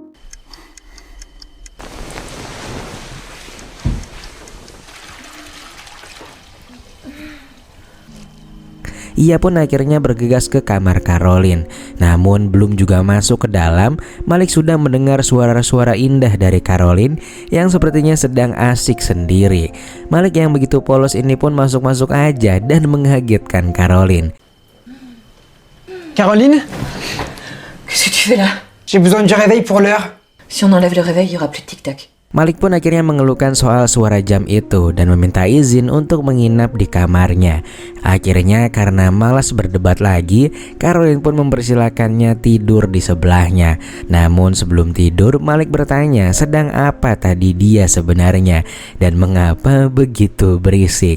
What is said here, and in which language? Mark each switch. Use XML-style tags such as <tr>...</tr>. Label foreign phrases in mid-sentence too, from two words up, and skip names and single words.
<id>Ia pun akhirnya bergegas ke kamar Caroline. Namun belum juga masuk ke dalam, Malik sudah mendengar suara-suara indah dari Caroline yang sepertinya sedang asik sendiri. Malik yang begitu polos ini pun masuk-masuk aja dan mengagetkan Caroline. Caroline?</id> <fr>Qu'est-ce que tu fais là? J'ai besoin du réveil pour l'heure. Si on enlève le réveil, il y aura plus de tic-tac.</fr> <id>Malik pun akhirnya mengeluhkan soal suara jam itu dan meminta izin untuk menginap di kamarnya. Akhirnya karena malas berdebat lagi, Caroline pun mempersilahkannya tidur di sebelahnya. Namun sebelum tidur, Malik bertanya sedang apa tadi dia sebenarnya dan mengapa begitu berisik.</id>